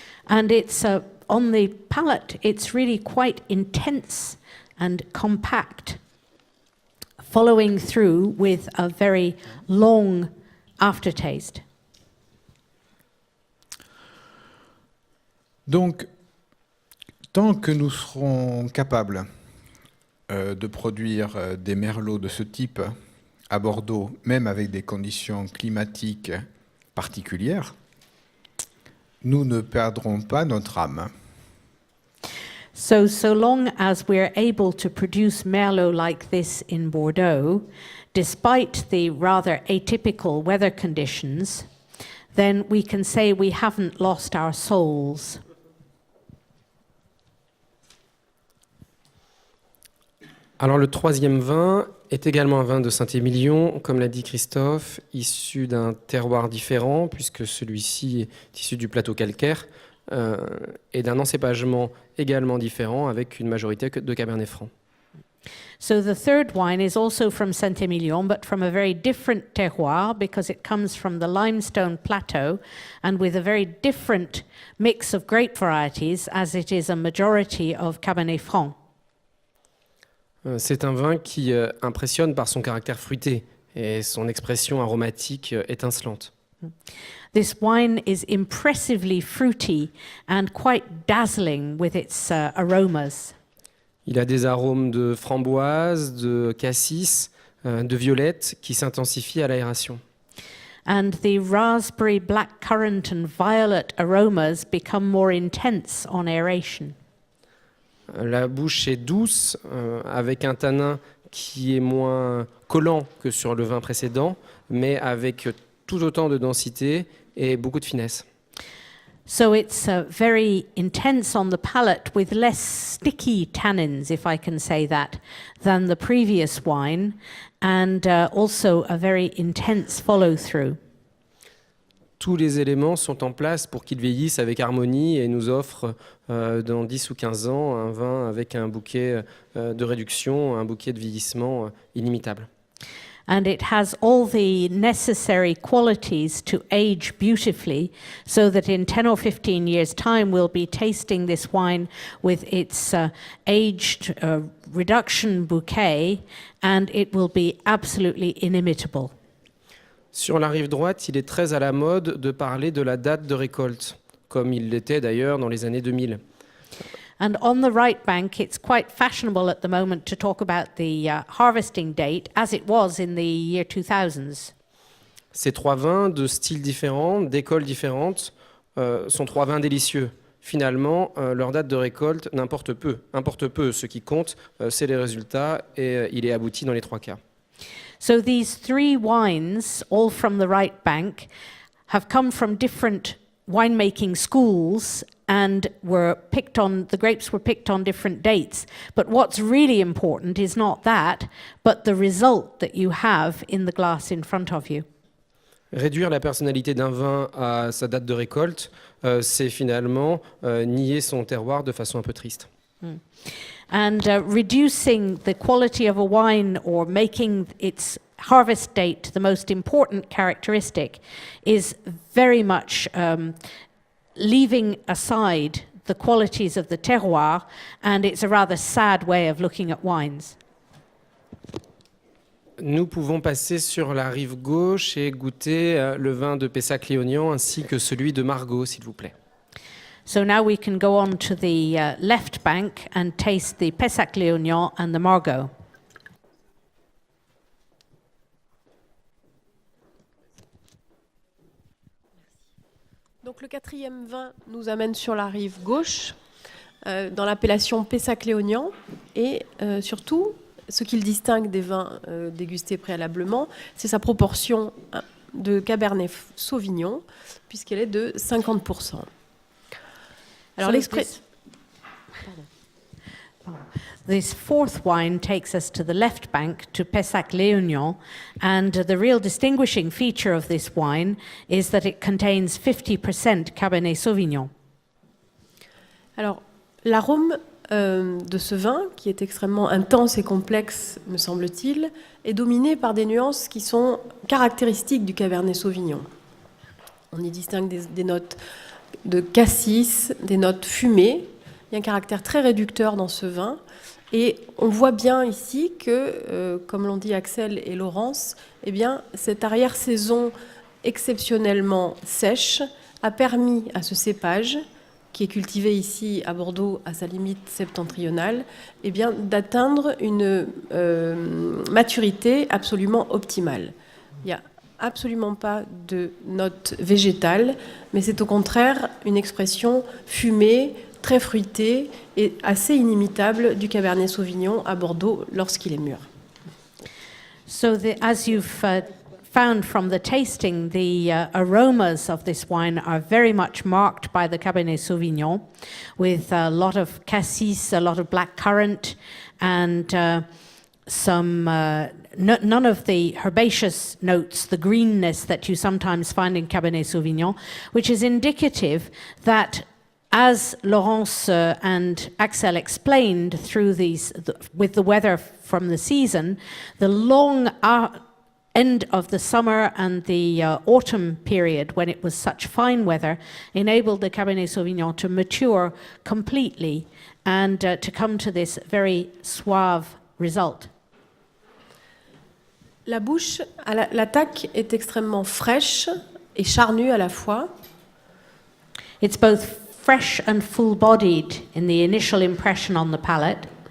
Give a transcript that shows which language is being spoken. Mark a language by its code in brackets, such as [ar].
[en] And it's on the palate, it's really quite intense and compact, following through with a very long aftertaste. [fr] Donc, tant que nous serons capables de produire des merlots de ce type à Bordeaux, même avec des conditions climatiques particulières, nous ne perdrons pas notre âme. [en] So long as we're able to produce Merlot like this in Bordeaux, despite the rather atypical weather conditions, then we can say we haven't lost our souls. [fr] Alors le troisième vin est également un vin de Saint-Émilion, comme l'a dit Christophe, issu d'un terroir différent, puisque celui-ci est issu du plateau calcaire, et d'un encépagement également différent, avec une majorité de Cabernet Franc. [en] So the third wine is also from Saint-Émilion, but from a very different terroir, because it comes from the limestone plateau, and with a very different mix of grape varieties, as it is a majority of Cabernet Franc. [fr] C'est un vin qui impressionne par son caractère fruité et son expression aromatique étincelante. [en] This wine is impressively fruity and quite dazzling with its aromas. [fr] Il a des arômes de framboise, de cassis, de violette qui s'intensifient à l'aération. [en] And the raspberry, blackcurrant and violet aromas become more intense on aeration. [fr] La bouche est douce, avec un tanin qui est moins collant que sur le vin précédent, mais avec tout autant de densité et beaucoup de finesse. [en] So it's very intense on the palate with less sticky tannins, if I can say that, than the previous wine, and also a very intense follow-through. [fr] Tous les éléments sont en place pour qu'il vieillisse avec harmonie et nous offre dans 10 ou 15 ans un vin avec un bouquet de réduction, un bouquet de vieillissement inimitable. [en] And it has all the necessary qualities to age beautifully, so that in 10 or 15 years' time we'll be tasting this wine with its aged reduction bouquet, and it will be absolutely inimitable. [fr] Sur la rive droite, il est très à la mode de parler de la date de récolte, comme il l'était d'ailleurs dans les années 2000. [en] And on the right bank, it's quite fashionable at the moment to talk about the harvesting date, as it was in the year 2000s. [fr] Ces 3 vins de styles différents, d'écoles différentes, sont 3 vins délicieux. Finalement, leur date de récolte importe peu. Ce qui compte, c'est les résultats et il est abouti dans les 3 cas. [en] So these 3 wines, all from the right bank, have come from different winemaking schools and the grapes were picked on different dates. But what's really important is not that, but the result that you have in the glass in front of you. [fr] Réduire la personnalité d'un vin à sa date de récolte, c'est finalement nier son terroir de façon un peu triste. [en] And reducing the quality of a wine or making its harvest date the most important characteristic is very much leaving aside the qualities of the terroir, and it's a rather sad way of looking at wines. [fr] Nous pouvons passer sur la rive gauche et goûter le vin de Pessac-Léognan ainsi que celui de Margaux, s'il vous plaît. [en] So now we can go on to the left bank and taste the Pessac-Léognan and the Margaux. [fr] Donc le 4e vin nous amène sur la rive gauche, dans l'appellation Pessac-Léognan, et surtout, ce qui le distingue des vins dégustés préalablement, c'est sa proportion de Cabernet Sauvignon, puisqu'elle est de 50%. Alors [en] This 4th wine takes us to the left bank, to Pessac-Léognan, and the real distinguishing feature of this wine is that it contains 50% Cabernet Sauvignon. [fr] Alors, l'arôme de ce vin, qui est extrêmement intense et complexe, me semble-t-il, est dominé par des nuances qui sont caractéristiques du Cabernet Sauvignon. On y distingue des notes de cassis, des notes fumées. Il y a un caractère très réducteur dans ce vin. Et on voit bien ici que, comme l'ont dit Axel et Laurence, eh bien, cette arrière-saison exceptionnellement sèche a permis à ce cépage, qui est cultivé ici à Bordeaux à sa limite septentrionale, eh bien, d'atteindre une maturité absolument optimale. Il n'y a absolument pas de note végétale, mais c'est au contraire une expression fumée, très fruitée et assez inimitable du Cabernet Sauvignon à Bordeaux lorsqu'il est mûr. [en] So as you've found from the tasting, the aromas of this wine are very much marked by the Cabernet Sauvignon, with a lot of cassis, a lot of black currant, and none of the herbaceous notes, the greenness that you sometimes find in Cabernet Sauvignon, which is indicative that, as Laurence and Axel explained through with the weather from the season, the long end of the summer and the autumn period, when it was such fine weather, enabled the Cabernet Sauvignon to mature completely and to come to this very suave result. [fr] La bouche, l'attaque est extrêmement fraîche et charnue à la fois. [en] It's both fresh and full-bodied in the initial impression on the palate.